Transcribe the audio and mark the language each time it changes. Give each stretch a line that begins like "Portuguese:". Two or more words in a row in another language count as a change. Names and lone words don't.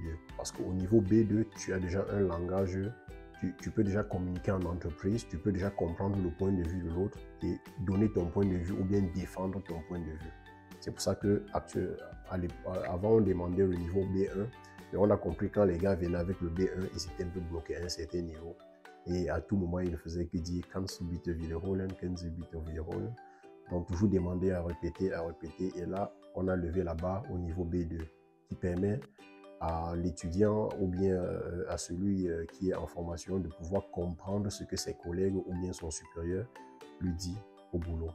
French: Parce qu'au niveau B2, tu as déjà un langage. Tu peux déjà communiquer en entreprise, tu peux déjà comprendre le point de vue de l'autre et donner ton point de vue ou bien défendre ton point de vue. C'est pour ça qu'avant on demandait le niveau B1, mais on a compris quand les gars venaient avec le B1, ils s'étaient un peu bloqués à un certain niveau. Et à tout moment, ils ne faisaient que dire «
German: Kannst du bitte wiederholen, kannst du bitte wiederholen ?»
French: Donc toujours demander à répéter. Et là, on a levé la barre au niveau B2 qui permet à l'étudiant ou bien à celui qui est en formation de pouvoir comprendre ce que ses collègues ou bien son supérieur lui dit au boulot.